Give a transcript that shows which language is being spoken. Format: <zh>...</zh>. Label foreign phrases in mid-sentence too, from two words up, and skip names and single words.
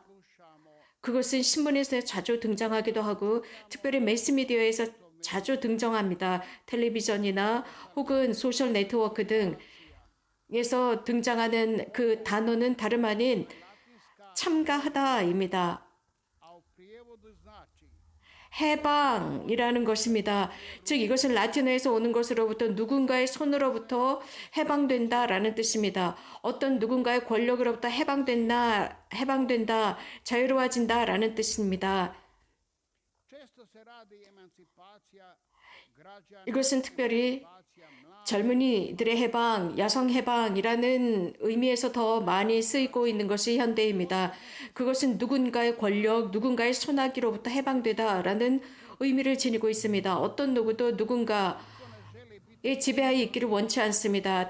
<ko>그것은 신문에서 자주 등장하기도 하고 특별히 매스미디어에서 자주 등장합니다. 텔레비전이나 혹은 소셜 네트워크 등 해방에서 등장하는 그 단어는 다름 아닌 참가하다입니다.</ko> <hr>a u prijevodu znači</hr> <ko>해방이라는 것입니다. 즉 이것은 라틴어에서 오는 것으로부터 누군가의 손으로부터 해방된다라는 뜻입니다. 어떤 누군가의 권력으로부터 해방된다, 자유로워진다라는 뜻입니다.</ko> <hr>često se radi emancipacija građana,</hr> <ko>이것은 특별히</ko> <hr>emancipacija mladih,</hr> <ko>젊은이들의 해방, 여성 해방이라는 의미에서 더 많이 쓰이고 있는 것이 현대입니다. 그것은 누군가의 권력, 누군가의 손아귀로부터 해방되다라는 의미를 지니고 있습니다. 어떤 누구도 누군가의 지배하에 있기를 원치 않습니다.</ko>